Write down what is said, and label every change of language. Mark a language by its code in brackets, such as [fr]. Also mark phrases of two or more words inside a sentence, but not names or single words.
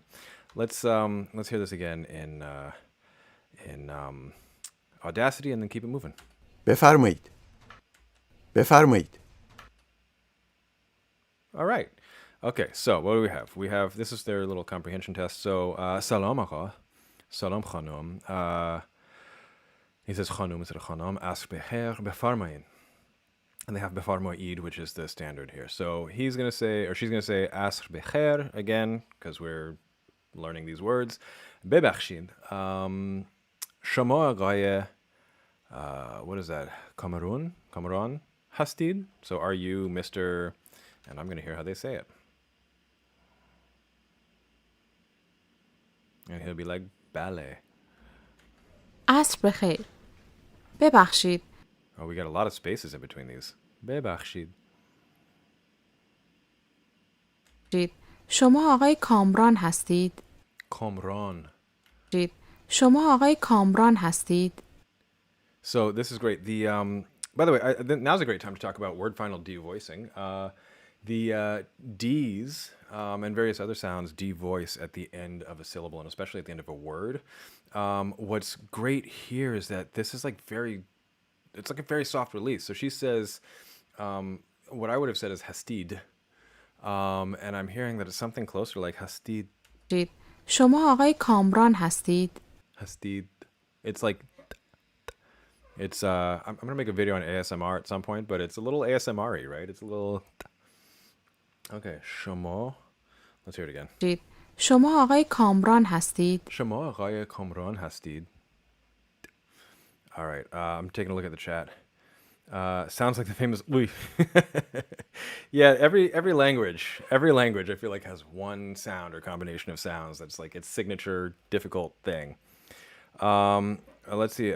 [en] Let's hear this again in Audacity and then keep it moving. [fa] بفرمایید. بفرمایید. [en] All right. Okay, so what do we have? We have, this is their little comprehension test. [fa] So, salam آقا. Salam خانم. [en] He says خانم instead of خانم. [fa] عصر بخیر. بفرمایید. [en] And they have بفرمایید, which is the standard here. So he's going to say, or she's going to say [fa] عصر بخیر [en] again, because we're learning these words. [fa] ببخشید. شما آقای, [en] what is that? Cameron هستید? So are you Mr. And I'm going to hear how they say it. And he'll be like, ballet. [fa] عصر بخیر. ببخشید. [en] Oh, we got a lot of spaces in between these. [fa] ببخشید. شما آقای کامران هستید؟ کامران. شما آقای کامران هستید؟ [en] So this is great. The by the way, now's a great time to talk about word final devoicing. The D's and various other sounds devoice at the end of a syllable, and especially at the end of a word. What's great here is that this is like it's like a very soft release. So she says, what I would have said is hastid, and I'm hearing that it's something closer like hastid. [fa] شما آقای کامران هستید؟ Hastid. [en] It's like, it's I'm gonna make a video on ASMR at some point, but it's a little ASMR-y, right? It's a little. Okay, شما. Let's hear it again. [fa] شما آقای کامران هستید؟ شما آقای کامران هستید. [en] All right, I'm taking a look at the chat. Sounds like the famous Louis. Yeah, every language I feel like has one sound or combination of sounds that's like its signature difficult thing. Let's see.